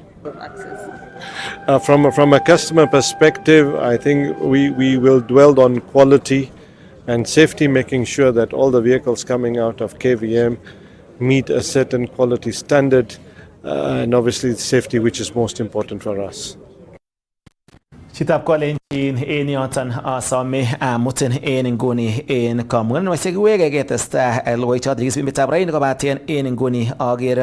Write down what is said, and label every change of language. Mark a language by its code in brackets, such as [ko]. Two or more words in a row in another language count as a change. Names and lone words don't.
[en] From a customer perspective, I think we will dwell on quality and safety, making sure that all the vehicles coming out of KVM meet a certain quality standard, and obviously safety, which is most important for us. [kln] Chitab kolenjin en yoton asome amutin en inguni en kamung'anosiek kiwege ketesta logoiwek choton chekisibitab raini kobaten en inguni agere